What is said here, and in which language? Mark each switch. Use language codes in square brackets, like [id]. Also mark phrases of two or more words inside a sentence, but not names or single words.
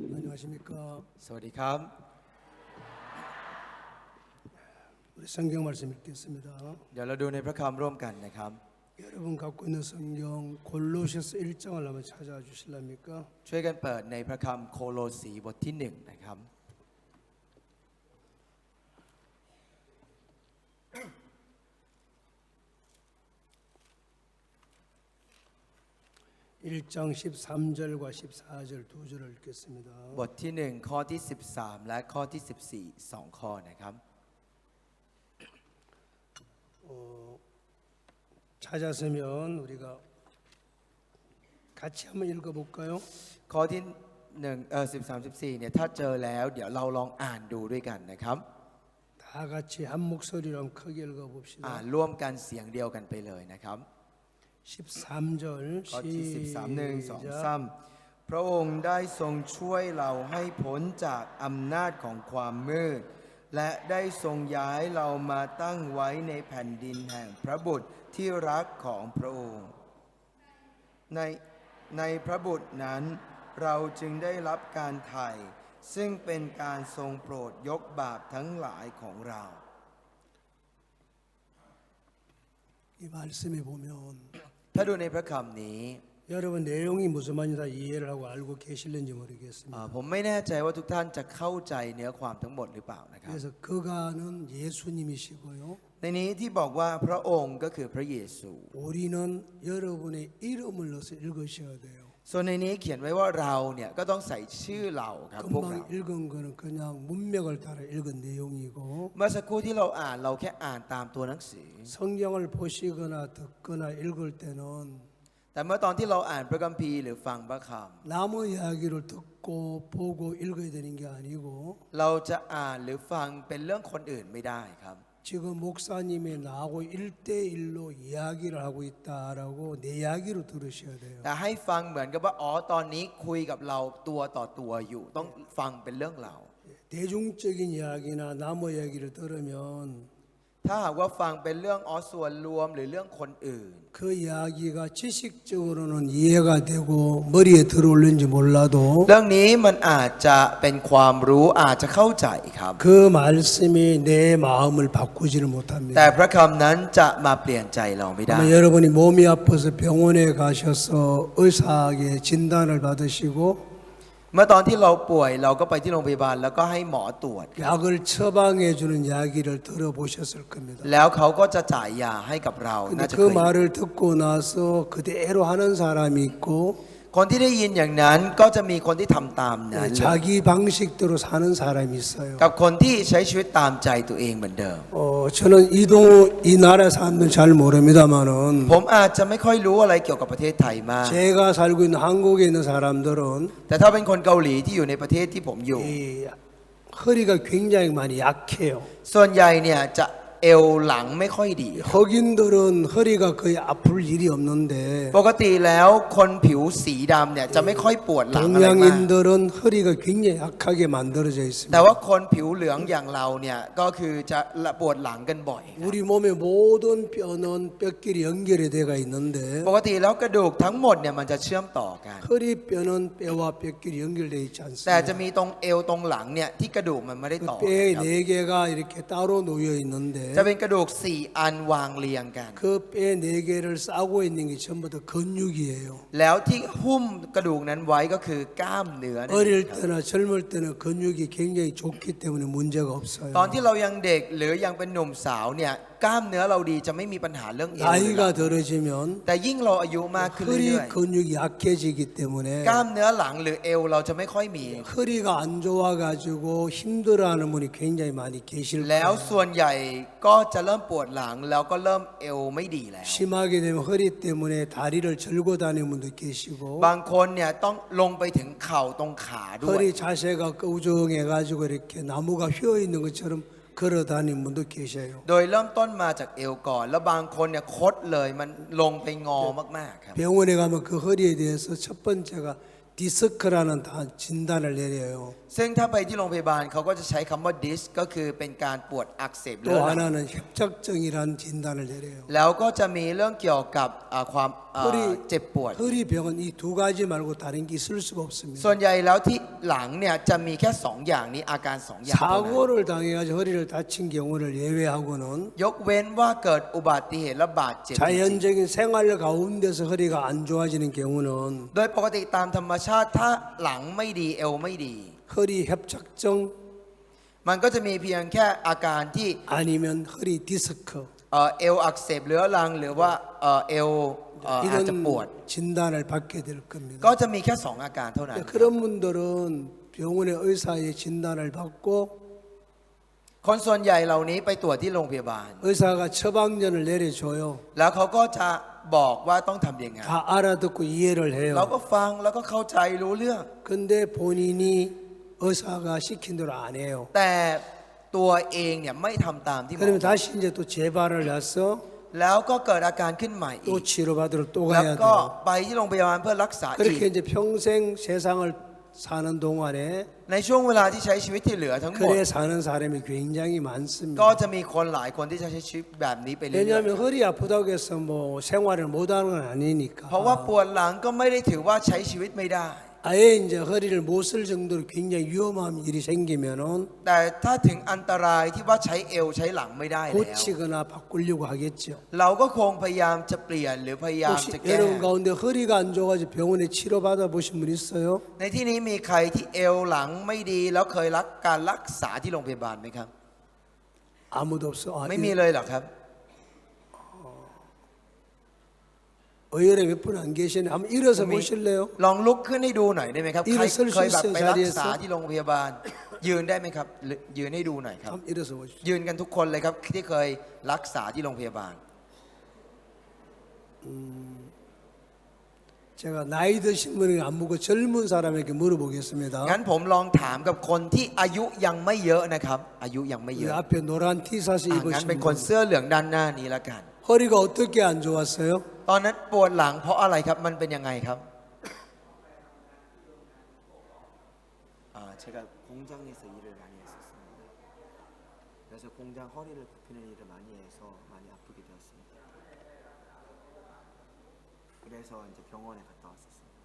[ko] 안녕하십니까. [th] สวัสดีครับ [ko] 우리 성경 말씀 읽겠습니다. [th] เดี๋ยวเราดูในพระคำร่วมกันนะครับ [ko] 여러분 갖고 있는 성경 골로새서 1장을 한번 찾아와 주실랍니까? [th] ช่วยกันเปิดในพระคำโคโลสีบทที่1นะครับ [ko] 1장 13절과 14절 두 절을 읽겠습니다. [th] บทที่1ข้อที่13และข้อที่14 2ข้อนะครับ [ko] 찾았으면 우리가 같이 한번 읽어볼까요? [th] ข้อที่13 14เนี่ยถ้าเจอแล้วเดี๋ยวเราลองอ่านดูด้วยกันนะครับ [ko] 다 같이 한 목소리로 한번 크게 읽어봅시다. [th] อ่านร่วมกันเสียงเดียวกันไปเลยนะครับ [ko] 13절 [th] ข้อที่13 1 2 [ko] 시작. [th] 3พระองค์ได้ทรงช่วยเราให้พ้นจากอำนาจของความมืดและได้ทรงย้ายเรามาตั้งไว้ในแผ่นดินแห่งพระบุตรที่รักของพระองค์ในพระบุตรนั้นเราจึงได้รับการไถ่ซึ่งเป็นการทรงโปรดยกบาปทั้งหลายของเรา [ko] 이 말씀에 보면 [th] ถ้าดูในพระคำนี้ [ko] 여러분 내용이 무슨 말인지 다 이해를 하고 알고 계실는지 모르겠습니다. [th] ผมไม่แน่ใจว่าทุกท่านจะเข้าใจเนื้อความทั้งหมดหรือเปล่านะครับ [ko] 그래서 그가는 예수님이시고요. [th] ในนี้ที่บอกว่าพระองค์ก็คือพระเยซู [ko] 우리는 여러분의 이름을 넣어서 읽으셔야 돼요. [th] ส่วนในนี้เขียนไว้ว่าเราเนี่ยก็ต้องใส่ชื่อเราครับพวกเรา [ko] 금방 읽은 거는 그냥 문맥을 따라 읽은 내용이고 [th] เมื่อสักครู่ที่เราอ่านเราแค่อ่านตามตัวหนังสือ [ko] 성경을 보시거나 듣거나 읽을 때는 [th] แต่เมื่อตอนที่เราอ่านพระคัมภีร์หรือฟังพระค [ko] 남의 이야기를 듣고 보고 읽어야 되는 게 아니고 [th] ำเราจะอ่านหรือฟังเป็นเรื่องคนอื่นไม่ได้ครับ [ko] 지금 목사님이 나하고 1대1로 이야기를 하고 있다라고 내 이야기로 들으셔야 돼요. [th] แต่ให้ฟังเหมือนกับว่าอ๋อตอนนี้คุยกับเราตัวต่อตัวอยู่ต้องฟังเป็นเรื่องเรา [ko] 대중적인 이야기나 남의 이야기를 들으면 [th] ถ้าหากว่าฟังเป็นเรื่องส่วนรวมหรือเรื่องคนอื่น [ko] 그 이야기가 지식적으로는 이해가 되고 머리에 들어올는지 몰라도 [th] เรื่องนี้มันอาจจะเป็นความรู้อาจจะเข้าใจครับ [ko] 그 말씀이 내 마음을 바꾸지를 [th] แต่ [ko] 못합니다. [th] พระคำนั้นจะมาเปลี่ยนใจเราไม่ได้ [ko] 아마 여러분이 몸이 아파서 병원에 가셔서 의사에게 진단을 받으시고 [th] เมื่อตอนที่เราป่วยเราก็ไปที่โรงพยาบาลแล้วก็ให้หมอตรวจ [ko] 약을 처방해 주는 이야기를 들어보셨을 겁니다. [th] แล้วเขาก็จะจ่ายยาให้กับเรา [ko] 근데 [th] น่าจะ [ko] 그 [th] เคย [ko] 말을 듣고 나서 그대로 하는 사람이 있고 [th] คนที่ได้ยินอย่างนั้นก็จะมีคนที่ทำตามนั้น [ko] 자기 방식대로 사는 사람이 있어요. [th] กับคนที่ใช้ชีวิตตามใจตัวเองเหมือนเดิม [ko] 저는 이 나라 사람들 잘 모릅니다만은 [th] ผมอาจจะไม่ค่อยรู้อะไรเกี่ยวกับประเทศไทยมาก [ko] 제가 살고 있는 한국에 있는 사람들은 [th] แต่ถ้าเป็นคนเกาหลีที่อยู่ในประเทศที่ผมอยู่ [ko] 이 허리가 굉장히 많이 약해요. [th] ส่วนใหญ่เนี่ยจะเอวหลังไม่ค่อยดี [ko] 흑인들은 허리가 거의 아플 일이 없는데 [th] ปกติแล้วคนผิวสีดำเนี่ยจะไม่ค่อยปวดหลังอะไรมาก [ko] 동양인들은 허리가 굉장히 약하게 만들어져 [th] แต่ [ko] 있습니다. [th] ว่าคนผิวเหลืองอย่างเราเนี่ยก็คือจะปวดหลังกันบ่อย [ko] 우리 몸의 모든 뼈는 뼈끼리 연결이 돼가 있는데 [th] ปกติแล้วกระดูกทั้งหมดเนี่ยมันจะเชื่อมต่อกัน [ko] 허리뼈는 뼈와 뼈끼리 연결되어 있지 [th] แต่จะ [ko] 않습니다. [th] มีตรงเอวตรงหลังเนี่ยที่กระดูกมันไม่ได้ต่อ [ko] 뼈 [th] กันครับ [ko] 네 개가 이렇게 따로 놓여 있는데 [th] จะเป็นกระดูก4อันวางเรียงกัน [ko] 그 뼈 네 개를 싸고 있는 게 전부 다 근육이에요. [th] แล้วที่หุ้มกระดูกนั้นไว้ก็คือกล้ามเนื้อนั่นเอง [ko] 어릴 [th] ครับ [ko] 때나 젊을 때는 근육이 굉장히 좋기 때문에 문제가 [th] ตอน [ko] 없어요. [th] ที่เรายังเด็กหรือยังเป็นหนุ่มสาวเนี่ยกล้ามเนื้อเราดีจะไม่มีปัญหาเรื่องเอวเลย [ko] 나이가 들어지면 [th] แต่ยิ่งเราอายุมากขึ้น [ko] 허리 [th] เรื่อย [ko] 근육이 약해지기 [th] ๆ [ko] 때문에 [th] กล้ามเนื้อหลังหรือเอวเราจะไม่ค่อยมี [ko] 허리가 안 좋아가지고 힘들어하는 분이 굉장히 많이 계실 [th] แล้ว [ko] 거예요. [th] ส่วนใหญ่ก็จะเริ่มปวดหลังแล้วก็เริ่มเอวไม่ดีแล้ว [ko] 심하게 되면 허리 때문에 다리를 절고 다니는 분도 계시고 [th] บางคนเนี่ยต้องลงไปถึงเข่าตรงขาด้วย [ko] 허리 자세가 끄우정해가지고 이렇게 나무가 휘어 있는 것처럼 걸어 다니는 분도 계셔요. [th] โดยเริ่มต้นมาจากเอวก่อน แล้วบางคนเนี่ยคดเลยมันลงไปงอมากๆครับ [ko] 병원에 가면 그 허리에 대해서 첫 번째가 디스크라는 진단을 내려요. [th] ซึ่งถ้าไปที่โรงพยาบาลเขาก็จะใช้คำว่า dis ก็คือเป็นการปวดอักเสบเรื้ [ko] 또 [th] อรัง [ko] 하나는 협착증이라는 진단을 내려요. [th] แล้วก็จะมีเรื่องเกี่ยวกับความ [ko] 허리 [th] เจ็บปวด [ko] 허리병은 이 두 가지 말고 다른 게 있을 수가 [th] ส่ว [ko] 없습니다. [th] นใหญ่แล้วที่หลังเนี่ยจะมีแค่ 2 อย่างนี้อาการ 2 อย่างเท่านั้น [ko] 사고를 당해가지고 허리를 다친 경우를 예외하고는 [th] ยกเว้นว่าเกิดอุบัติเหตุและบาดเจ็บจริง [ko] 자연적인 생활 가운데서 허리가 안 좋아지는 경우는 [th] ๆโดยปกติตามธรรมชาติถ้าหลังไม่ดีเอวไม่ดี [ko] 허리 협착증 [th] มันก็จะมีเพียงแค่อาการที่ [ko] 아니면 허리 디스크 [th] เอวอักเสบเรื้อรังหรือว่าเอวอาจจะปวด [ko] 이런 진단을 받게 될 겁니다. [th] ก็จะมีแค่ 2 อาการเท่านั้น [ko] 그런 분들은 병원의 의사의 진단을 받고 [th] คนส่วนใหญ่เหล่านี้ไปตรวจที่โรงพยาบาล [ko] 의사가 처방전을 내려줘요. [th] แล้วเขาก็จะบอกว่าต้องทำยังไง [ko] 다 알아듣고 이해를 [th] เรา [ko] 해요. [th] ก็ฟังแล้วก็เข้าใจรู้เรื่อง [ko] 근데 본인이 의사가 시킨 대로 안 해요. [th] แต่ตัวเองเนี่ยไม่ทำตามที่หมอ [ko] 그러면 다시 이제 또 재발을 해서 [th] แล้วก็เกิดอาการขึ้นใหม่อี [ko] 또 [th] ก [ko] 치료받으러 또 [th] แล้ว [ko] 가야 [th] ก็ [ko] 돼요. [th] ไปที่โรงพยาบาลเพื่อรักษาอีก [ko] 그렇게 이제 평생 세상을 사는 동안에 [th] ในช่วงเวลาที่ใช้ชีวิตที่เหลือทั้งหมด [ko] 그래 사는 사람이 굉장히 [th] ก็ [ko] 많습니다. [th] จะมีคนหลายคนที่จะใช้ชีวิตแบบนี้ไปเรื่อย [ko] 왜냐하면 허리 아프다고 해서 뭐 생활을 못하는 건 [th] ๆ [ko] 아니니까. [th] เพราะว่าปวดหลังก็ไม่ได้ถือว่าใช้ชีวิตไม่ได้ [ko] 아예 이제 허리를 못 쓸 정도로 굉장히 위험한 일이 생기면은 [th] แต่ถ้าถึงอันตรายที่ว่าใช้เอวใช้หลังไม่ได้แล้ว [ko] 고치거나 바꾸려고 하겠죠. [th] เราก็คงพยายามจะเปลี่ยนหรือพยายาม [ko] 혹시 [th] จะแก้ [ko] 여러분 가운데 허리가 안 좋아가지고 병원에 치료 받아보신 분 있어요? [th] ในที่นี้มีใครที่เอวหลังไม่ดีแล้วเคยรับการรักษาที่โรงพยาบาลไหมครับ [ko] 아무도 없어. 아, [th] ไม่มีเลยเหรอครับ [ko] 의외로 몇 분 안 계시네. 한번 일어서 미- 보실래요? [th] ลองลุกขึ้นให้ดูหน่อยได้ไหมครับ อีก ใคร เส้น เคยแบบไปรักษา เส้น ที่โรงพยาบาล ยืนได้ไหมครับหรือยืนให้ดูหน่อยครับ [ko] 한번 일어서 보십시오. [th] ยืนกันทุกคนเลยครับที่เคยรักษาที่โรงพยาบาล [ko] 제가 나이 드신 분에게 안 묻고 젊은 사람에게 물어보겠습니다. [th] งั้นผมลองถามกับคนที่อายุยังไม่เยอะนะครับ อายุยังไม่เย [ko] 이 [th] อะ [ko] 앞에 노란 티셔츠 [th] งั้น [ko] 입으신 [th] เป็นคน [ko] 분. [th] เสื้อเหลืองด้านหน้านี้ละกัน [ko] 허리가 어떻게 안 좋았어요? [th] ตอนนั้นปวดหลังเพราะอะไรครับมันเป็นยังไงครับ [ko] 제가 공장에서 일을 많이 했었습니다. 그래서 공장 허리를 굽히는 일을 많이 해서 많이 아프게 되었습니다. 그래서 이제 병원에 갔다 왔었습니다.